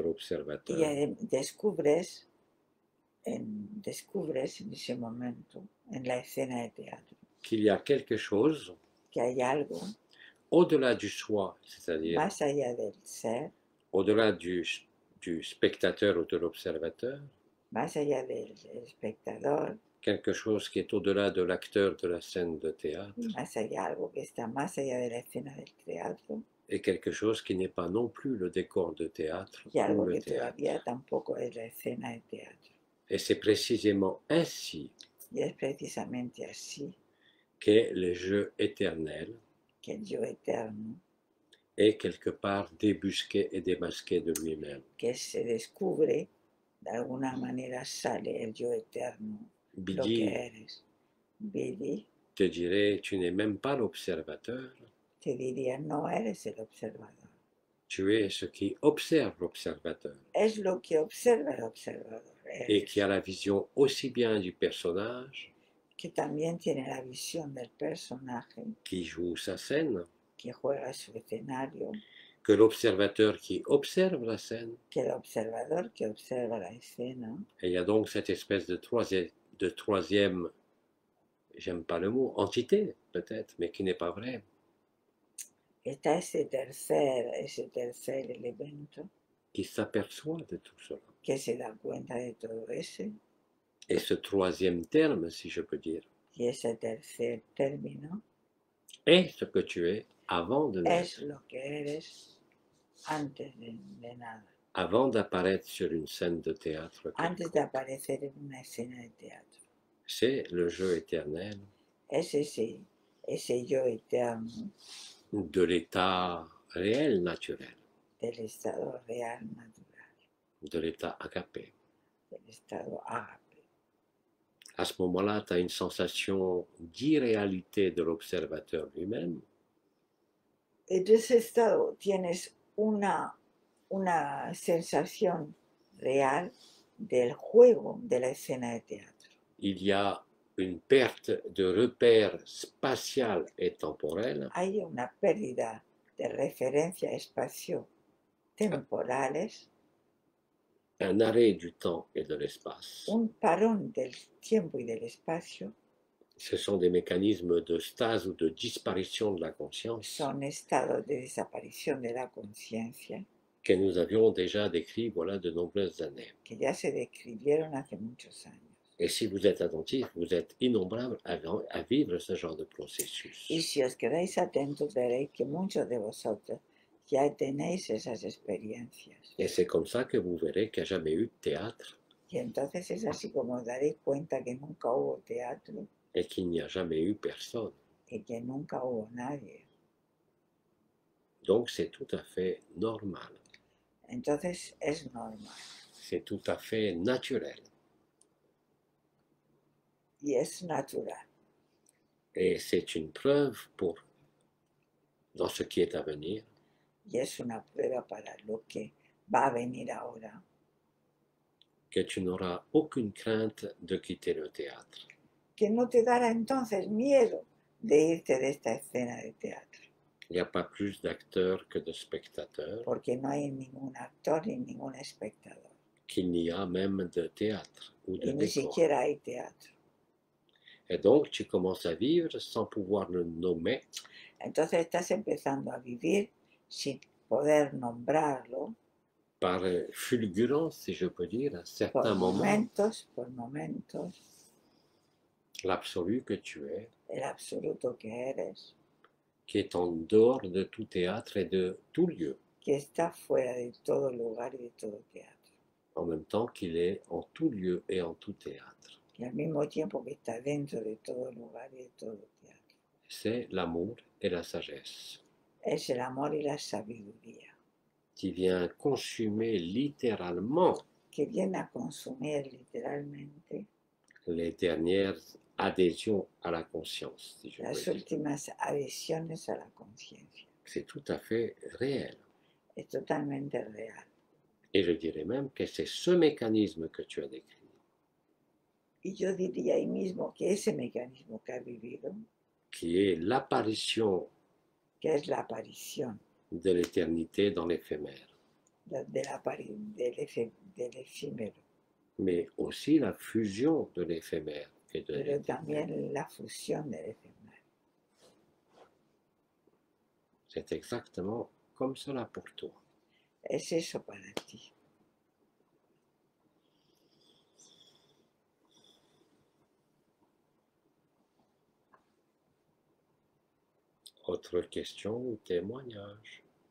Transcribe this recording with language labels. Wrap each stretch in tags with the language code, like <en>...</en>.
<es>Y</es> <fr>l'observateur,</fr> <es>descubres en ese momento, en la escena de teatro,</es> <fr>qu'il y a quelque chose</fr> <es>que hay algo</es> <fr>au-delà du soi, c'est-à-dire</fr> <es>más allá del ser,</es> <fr>au-delà du spectateur ou de l'observateur,</fr> <es>más allá del espectador,</es> <fr>quelque chose qui est au-delà de l'acteur de la scène de théâtre,</fr> <es>más allá algo que está más allá de la escena del teatro,</es> <fr>et quelque chose qui n'est pas non plus le décor de théâtre</fr> <es>y</es> <fr>ou</fr> <es>algo</es> <fr>le</fr> <es>que</es> <fr>théâtre.</fr> <es>todavía tampoco es la escena de teatro.</es> <fr>Et c'est précisément ainsi</fr> <es>Y es precisamente así</es> <fr>qu'est le jeu éternel</fr> <es>que el yo eterno,</es> <fr>est quelque part débusqué et démasqué de lui-même.</fr> <es>que se descubre, de alguna manera sale el yo eterno, lo Bidi que eres. Vidi</es> <fr>te dirait, tu n'es même pas l'observateur,</fr> <es>te diría, no eres el observador.</es> <fr>tu es ce qui observe l'observateur</fr> <es>Es lo que observa el observador.</es> <fr>et qui a la vision aussi bien du personnage</fr> <es>Que también tiene la visión del personaje,</es> <fr>qui joue sa scène</fr> <es>que juega su escenario,</es> <fr>que l'observateur qui observe la scène.</fr> <es>que el observador que observa la escena.</es> <fr>Et il y a donc cette espèce de troisième, j'aime pas le mot, entité peut-être, mais qui n'est pas vrai,</fr> <es>Está ese tercer elemento</es> <fr>qui s'aperçoit de tout cela.</fr> <es>que se da cuenta de todo ese,</es> <fr>Et ce troisième terme, si je peux dire,</fr> <es>y ese tercer término</es> <fr>est ce que tu es avant de</fr> <es>es</es> <fr>naître,</fr> <es>lo que eres antes de nada,</es> <fr>avant d'apparaître sur une scène de théâtre.</fr> <es>antes de aparecer en una escena de teatro.</es> <fr>C'est le jeu éternel</fr> <es>Es ese yo eterno</es> <fr>de l'état réel, naturel,</fr> <es>del estado real natural,</es> <fr>de l'état agapé.</fr> <es>del estado ágape.</es> <fr>À ce moment-là, tu as une sensation d'irréalité de l'observateur lui-même,</fr> <es>En ese estado tienes una sensación real del juego de la escena de teatro.</es> <fr>il y a une perte de repère spatial et temporel,</fr> <es>hay una pérdida de referencia espacio-temporales,</es> <fr>un arrêt du temps et de l'espace.</fr> <es>un parón del tiempo y del espacio,</es> <fr>Ce sont des mécanismes de stase ou de disparition de la conscience</fr> <es>son estados de desaparición de la conciencia</es> <fr>que nous avions déjà décrits voilà de nombreuses années.</fr> <es>que ya se describieron hace muchos años.</es> <fr>Et si vous êtes attentif, vous êtes innombrables à vivre ce genre de</fr> <es>Y</es> <fr>processus.</fr> <es>si os quedáis atentos, veréis que muchos de vosotros ya tenéis esas experiencias.</es> <fr>Et c'est comme ça que vous verrez qu'il n'y a jamais eu de théâtre</fr> <es>Y entonces es así como os daréis cuenta que nunca hubo teatro</es> <fr>et qu'il n'y a jamais eu personne.</fr> <es>y que nunca hubo nadie.</es> <fr>Donc c'est tout à fait normal,</fr> <es>Entonces es normal</es> <fr>c'est tout à fait naturel.</fr> <es>y es natural.</es> <fr>Et c'est une preuve pour, dans ce qui est à venir,</fr> <es>Y es una prueba para lo que va a venir ahora,</es> <fr>que tu n'auras aucune crainte de quitter le théâtre.</fr> <es>que no te dará entonces miedo de irte de esta escena de teatro,</es> <fr>Il n'y a pas plus d'acteurs que de spectateurs,</fr> <es>porque no hay ningún actor ni ningún espectador,</es> <fr>qu'il n'y a même de théâtre ou de</fr> <es>y ni</es> <fr>décor.</fr> <es>siquiera hay teatro.</es> <fr>Et donc tu commences à vivre sans pouvoir le nommer,</fr> <es>Entonces estás empezando a vivir sin poder nombrarlo,</es> <fr>par fulgurance, si je peux dire, à certains moments,</fr> <es>por momentos,</es> <fr>l'absolu que tu es,</fr> <es>el absoluto que eres,</es> <fr>qui est en dehors de tout théâtre et de tout lieu,</fr> <es>que está fuera de todo lugar y de todo teatro,</es> <fr>en même temps qu'il est en tout lieu et en tout théâtre.</fr> <es>y al mismo tiempo que está dentro de todo lugar y de todo teatro.</es> <fr>C'est l'amour et la sagesse</fr> <es>Es el amor y la sabiduría,</es> <fr>qui vient consumer littéralement</fr> <es>que viene a consumir literalmente</es> <fr>les dernières adhésions à la conscience, si je</fr> <es>las</es> <fr>peux dire.</fr> <es>últimas adhesiones a la conciencia.</es> <fr>C'est tout à fait réel.</fr> <es>Es totalmente real.</es> <fr>Et je dirais même que c'est ce mécanisme que tu as décrit</fr> <es>Y yo diría ahí mismo que ese mecanismo que ha vivido,</es> <fr>qui est l'apparition</fr> <es>que es la aparición</es> <fr>de l'éternité dans l'éphémère,</fr> <es>del efímero,</es> <fr>mais aussi la fusion de l'éphémère et de</fr> <es>pero</es> <fr>l'éternel.</fr> <es>también la fusión del efímero.</es> <fr>C'est exactement comme cela pour toi.</fr> <es>Es eso para ti.</es> <fr>Autre question ou témoignage?</fr>